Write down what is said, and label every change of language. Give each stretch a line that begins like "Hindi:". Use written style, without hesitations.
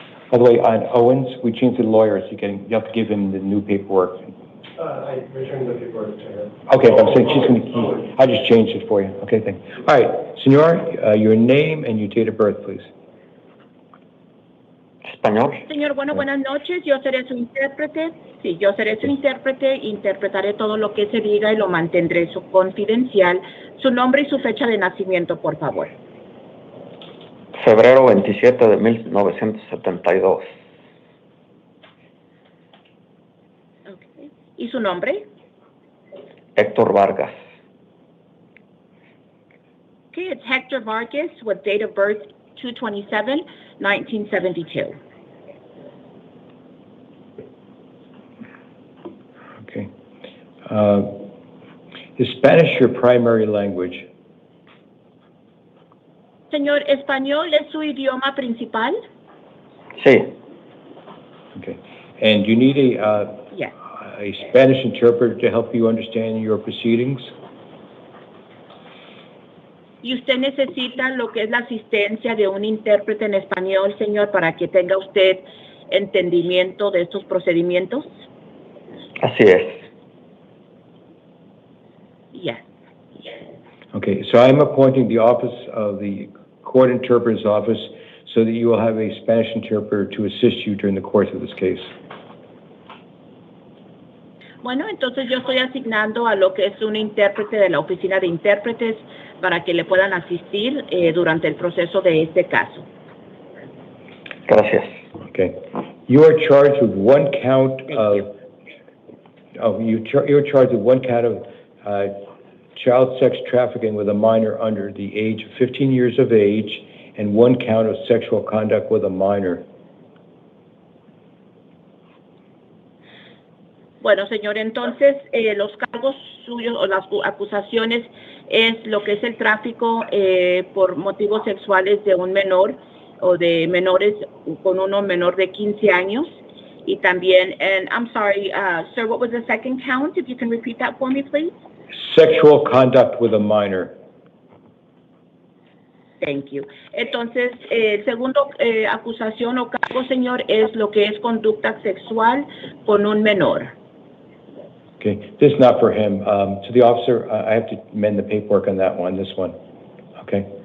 English: By the way, on Owens, we changed the lawyer, so you have to give him the new paperwork. I returned the paperwork to her. Okay, I'm saying she's going to, I just changed it for you. Okay, thank you. All right, Senor, your name and your date of birth, please.
Spanish: Español. Señor, bueno, buenas noches. Yo seré su intérprete. Sí, yo seré su intérprete. Interpretaré todo lo que se diga y lo mantendré confidencial. Su nombre y su fecha de nacimiento, por favor. Febrero 27 de 1972. Okay. ¿Y su nombre? Héctor Vargas.
English: Okay, it's Hector Vargas with date of birth 2/27/1972. Okay. Is Spanish your primary language?
Spanish: Señor, ¿español es su idioma principal? Sí.
English: Okay. And you need Yes. a Spanish interpreter to help you understand your proceedings?
Spanish: Y usted necesita lo que es la asistencia de un intérprete en español, señor, para que tenga usted entendimiento de estos procedimientos. Así es.
English: Yes. Okay, so I'm appointing the office of the court interpreter's office so that you will have a Spanish interpreter to assist you during the course of this case.
Spanish: Bueno, entonces yo estoy asignando a lo que es un intérprete de la oficina de intérpretes para que le puedan asistir durante el proceso de este caso. Gracias.
English: Okay. You are charged with one count you're charged with one count of child sex trafficking with a minor under the age of 15 years of age and one count of sexual conduct with a minor.
Spanish: Bueno, señor, entonces los cargos suyos o las acusaciones es lo que es el tráfico por motivos sexuales de un menor o de menores con uno menor de 15 años y también,
English: and I'm sorry, sir, what was the second count? If you can repeat that for me, please. Sexual conduct with a minor. Thank you.
Spanish: Entonces, el segundo acusación o cargo, señor, es lo que es conducta sexual con un menor.
English: Okay, this is not for him. To the officer, I have to amend the paperwork on that one, this one. Okay.